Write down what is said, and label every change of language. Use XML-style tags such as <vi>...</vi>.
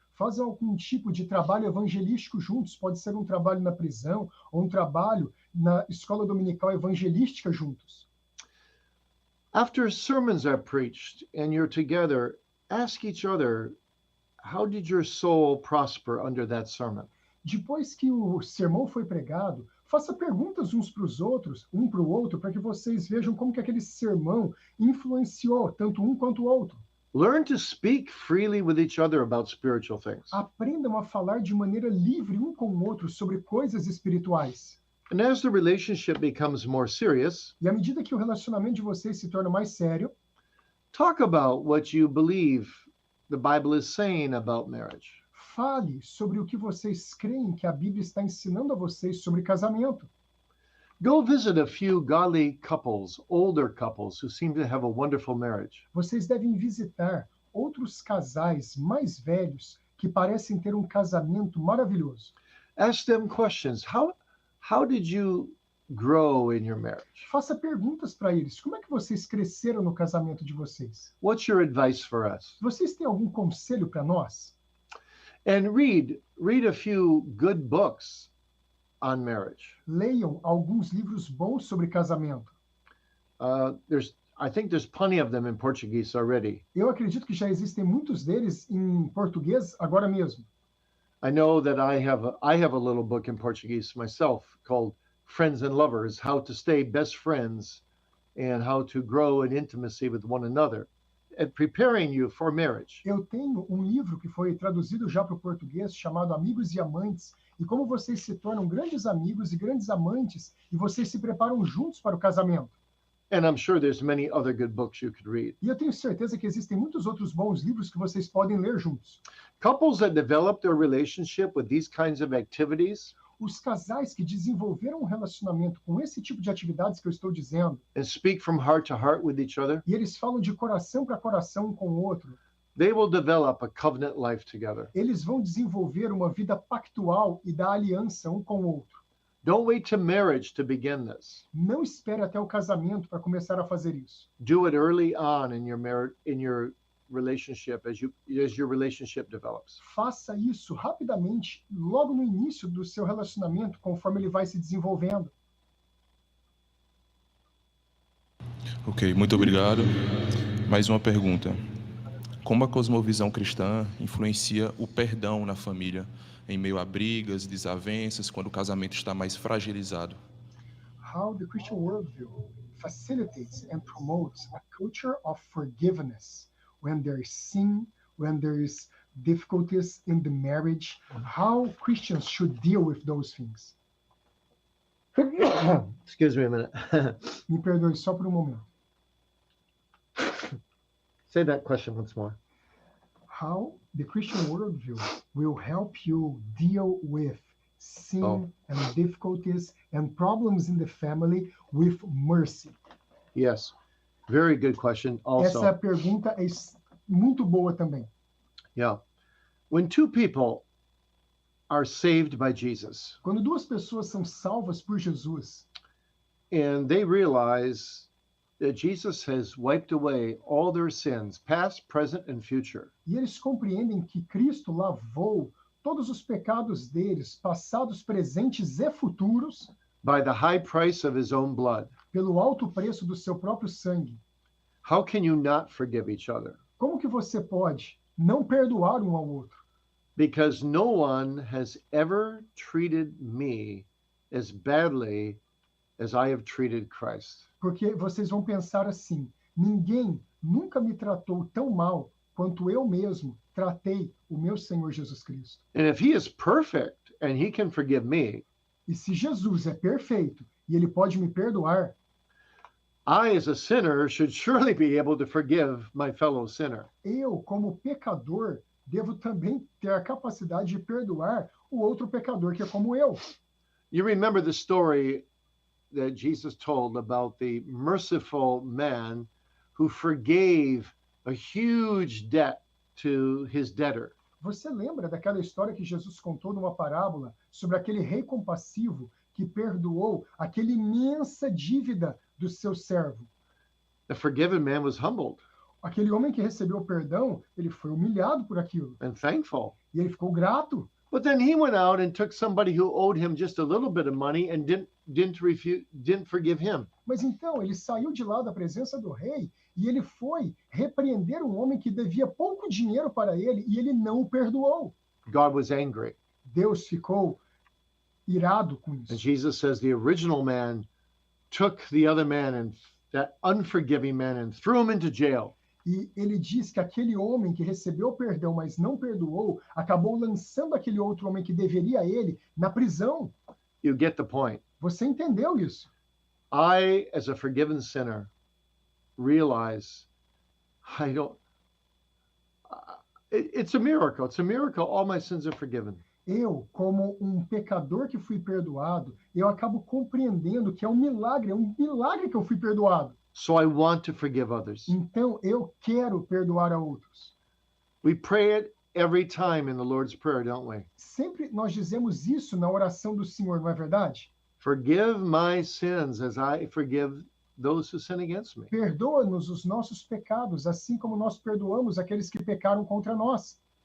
<pt>Fazem algum tipo de trabalho evangelístico juntos, pode ser um trabalho na prisão ou um trabalho na escola dominical evangelística juntos.</pt> <en>After sermons are preached and you're together, ask each other, how did your soul prosper under that sermon?</en> <pt>Depois que o sermão foi pregado, faça perguntas uns para os outros, um para o outro, para que vocês vejam como que aquele sermão influenciou tanto um quanto o outro.</pt> <en>Learn to speak freely with each other about spiritual things.</en> <pt>Aprendam a falar de maneira livre um com o outro sobre coisas espirituais.</pt> <en>And as the relationship becomes more serious,</en> <pt>E à medida que o relacionamento de vocês se torna mais sério,</pt> <en>talk about what you believe the Bible is saying about marriage.</en> <pt>fale sobre o que vocês creem que a Bíblia está ensinando a vocês sobre casamento.</pt> <en>Go visit a few godly couples, older couples who seem to have a wonderful marriage.</en> <pt>Vocês devem visitar outros casais mais velhos que parecem ter um casamento maravilhoso.</pt> <en>Ask them questions. How did you grow in your marriage?</en> <pt>Faça perguntas para eles. Como é que vocês cresceram no casamento de vocês?</pt> <en>What's your advice for us?</en> <pt>Vocês têm algum conselho para nós?</pt> <en>And read a few good books on marriage.</en> <pt>Leiam alguns livros bons sobre casamento.</pt> <en>I think there's plenty of them in Portuguese already.</en> <pt>Eu acredito que já existem muitos deles em português agora mesmo.</pt> <en>I know that I have a little book in Portuguese myself called Friends and Lovers: How to Stay Best Friends and How to Grow in Intimacy with One Another, and preparing you for marriage.</en> <pt>Eu tenho um livro que foi traduzido já para o português chamado Amigos e Amantes, e como vocês se tornam grandes amigos e grandes amantes e vocês se preparam juntos para o casamento.</pt> <en>And I'm sure there's many other good books you could read.</en> <pt>E eu tenho certeza que existem muitos outros bons livros que vocês podem ler juntos.</pt> <en>Couples that develop their relationship with these kinds of activities</en> <pt>Os casais que desenvolveram um relacionamento com esse tipo de atividades que eu estou dizendo,</pt> <en>and speak from heart to heart with each other,</en> <pt>e eles falam de coração para coração um com o outro,</pt> <en>they will develop a covenant life together.</en> <pt>eles vão desenvolver uma vida pactual e da aliança um com o outro.</pt> <en>Don't wait to marriage to begin this.</en> <pt>Não espere até o casamento para começar a fazer isso.</pt> <en>Do it early on in your relationship as your relationship develops.</en> <pt>Faça isso rapidamente, logo no início do seu relacionamento, conforme ele vai se desenvolvendo. Ok, muito obrigado. Mais uma pergunta. Como a cosmovisão cristã influencia o perdão na família, em meio a brigas, desavenças, quando o casamento está mais fragilizado?</pt> <en>How the Christian worldview facilitates and promotes a culture of forgiveness when there is sin, when there is difficulties in the marriage, how Christians should deal with those things. Excuse me a minute.</en> <pt>Me perdoe só por um momento.</pt> <en>Say that question once more. How the Christian worldview will help you deal with sin and difficulties and problems in the family with mercy. Yes. Very good question also.</en> <pt>Essa pergunta é muito boa também.</pt> <en>Yeah. When two people are saved by Jesus</en> <pt>Quando duas pessoas são salvas por Jesus</pt> <en>and they realize that Jesus has wiped away all their sins, past, present, and future,</en> <pt>e eles compreendem que Cristo lavou todos os pecados deles, passados, presentes e futuros,</pt> <en>by the high price of his own blood,</en> <pt>pelo alto preço do seu próprio sangue,</pt> <en>how can you not forgive each other?</en> <pt>como que você pode não perdoar um ao outro?</pt> <en>Because no one has ever treated me as badly as I have treated Christ.</en> <pt>Porque vocês vão pensar assim: ninguém nunca me tratou tão mal quanto eu mesmo tratei o meu Senhor Jesus Cristo.</pt> <en>And if he is perfect and he can forgive me,</en> <pt>E se Jesus é perfeito e ele pode me perdoar,</pt> <en>I, as a sinner, should surely be able to forgive my fellow sinner.</en> <pt>eu, como pecador, devo também ter a capacidade de perdoar o outro pecador que é como eu.</pt> <en>You remember the story that Jesus told about the merciful man who forgave a huge debt to his debtor.</en> <pt>Você lembra daquela história que Jesus contou numa parábola sobre aquele rei compassivo que perdoou aquela imensa dívida do seu servo?</pt> <en>The forgiven man was humbled</en> <pt>Aquele homem que recebeu o perdão, ele foi humilhado por aquilo.</pt> <en>and thankful.</en> <pt>E ele ficou grato.</pt> <en>But then he went out and took somebody who owed him just a little bit of money and didn't forgive him.</en> <pt>Mas então ele saiu de lá da presença do rei e ele foi repreender um homem que devia pouco dinheiro para ele e ele não o perdoou.</pt> <en>God was angry.</en> <pt>Deus ficou irado com</pt> <en>And</en> <pt>isso.</pt> <en>Jesus says the original man took the other man and that unforgiving man and threw him into jail.</en> <pt>E ele diz que aquele homem que recebeu o perdão, mas não perdoou, acabou lançando aquele outro homem que deveria a ele na prisão.</pt> <en>You get the point.</en> <pt>Você entendeu isso?</pt> <en>I, as a forgiven sinner, realize it's a miracle. It's a miracle. All my sins are forgiven.</en> <pt>Eu, como um pecador que fui perdoado, eu acabo compreendendo que é um milagre que eu fui perdoado.</pt> <en>So I want to forgive others.</en> <pt>Então, eu quero perdoar a outros.</pt> <en>We pray it every time in the Lord's Prayer, don't we?</en> <pt>Sempre nós dizemos isso na oração do Senhor, não é verdade?</pt> <en>Forgive my sins as I forgive those who sin against me.</en> <pt>Perdoa-nos os nossos pecados, assim como nós perdoamos aqueles que pecaram contra nós.</pt>